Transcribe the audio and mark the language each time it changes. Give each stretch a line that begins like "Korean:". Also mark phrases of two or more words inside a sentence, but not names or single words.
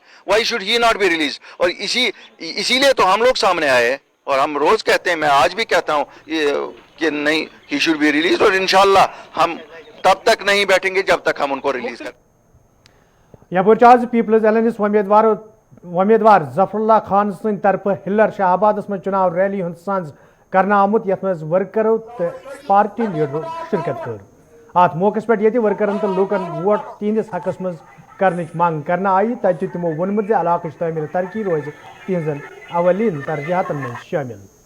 English: Why should he not be release?
Hindi: और इसीलिए तो हम लोग सामने आए हैं और हम रोज कहते हैं, मैं आज भी कहता हूँ कि नहीं,
English: he should be release.
Hindi: और इंशाल्लाह हम तब तक नहीं बैठेंगे जब तक हम उनको रिलीज करें।
Kashmiri: यपर आज पीपल्स एलायंस उम्मीदवार जफरुल्लाह खान सद तरफ हिल्लर शाहबाद में चुनाव रैली हंद सांझ करना आमुत यथ मज वर्करों तो पार्टी लीडरों शिरकत कर। अत मौके पर ये वर्करन तो लूकन वोट तिहंदिस हकस मज करने मांग करना आई। तत तमो वोनमुत इलाक तमीर तरक्की रोज तिहन अवलीन तरजीहतन में शामिल।